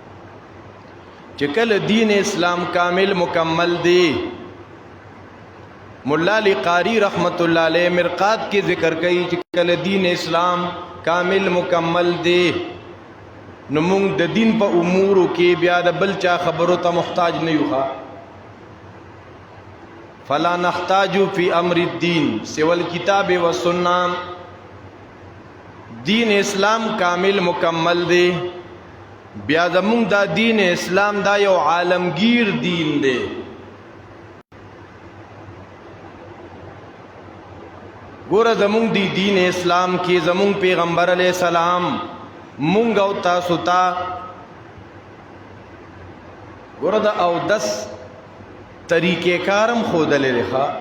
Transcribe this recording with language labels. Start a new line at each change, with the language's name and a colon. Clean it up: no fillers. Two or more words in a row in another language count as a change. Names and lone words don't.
Pashto: چې کله دین اسلام کامل مکمل دی مولا علی قاری رحمت اللہ علیہ مرقات کی ذکر کئی چې کله دین اسلام کامل مکمل دی نو موږ د دین په امورو کې بیا د بل چا خبرو ته محتاج نه یو.
Arabic: فلا نحتاج فی امر الدین سوى الکتاب والسنہ.
Pashto: دین اسلام کامل مکمل دی بیا زمونږ دا دین اسلام دا یو عالمگیر دین دی. ګوره زمونږ دی دین اسلام کې زمونږ پیغمبر
Arabic: علیہ السلام
Pashto: مونږ او تاسو ته ګوره دا او دس طریقې کارم ښودلی دی.